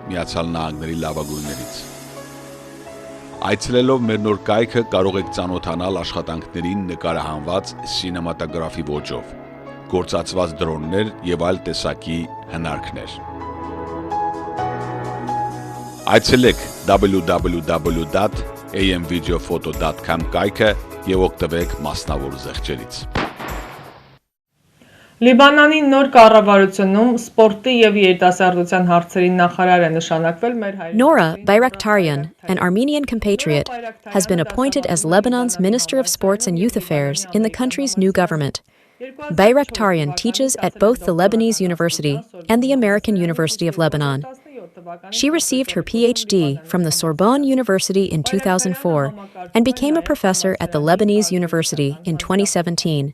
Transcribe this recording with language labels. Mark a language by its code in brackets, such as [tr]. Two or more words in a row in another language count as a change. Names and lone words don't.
[hy] Միացյալ Նահանգների լավագույններից։ Այցելելով մեր նոր կայքը կարող եք ծանոթանալ աշխատանքներին նկարահանված սինեմատոգրաֆի ոճով, գործածված դրոններ եւ այլ տեսակի հնարքներ։ Այցելեք www.amvideophoto.com կայքը եւ օգտվեք մասնավոր զեղչերից։ Լիբանանի նոր կառավարությունում սպորտի եւ երիտասարդության հարցերի նախարար է նշանակվել մեր հայրենի։ [en] Nora Bayraktaryan, an Armenian compatriot, has been appointed as Lebanon's Minister of Sports and Youth Affairs in the country's new government. Bayraktaryan teaches at both the Lebanese University and the American University of Lebanon. She received her PhD from the Sorbonne University in 2004 and became a professor at the Lebanese University in 2017.